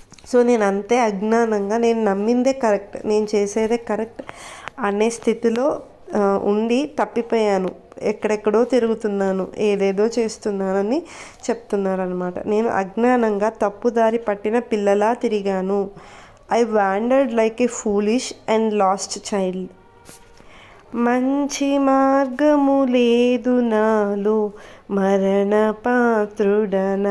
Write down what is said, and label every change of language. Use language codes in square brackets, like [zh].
[te] So నేను అంతే అజ్ఞానంగా నేను నమ్మిందే కరెక్ట్, నేను చేసేదే కరెక్ట్ అనే స్థితిలో ఉండి తప్పిపోయాను, ఎక్కడెక్కడో తిరుగుతున్నాను, ఏదేదో చేస్తున్నానని చెప్తున్నారనమాట. నేను అజ్ఞానంగా తప్పుదారి పట్టిన పిల్లలా తిరిగాను. [en] I wandered like a foolish and lost child. [te] మంచి మార్గము లేదు నాలో మరణ పాత్రుడనాయనా.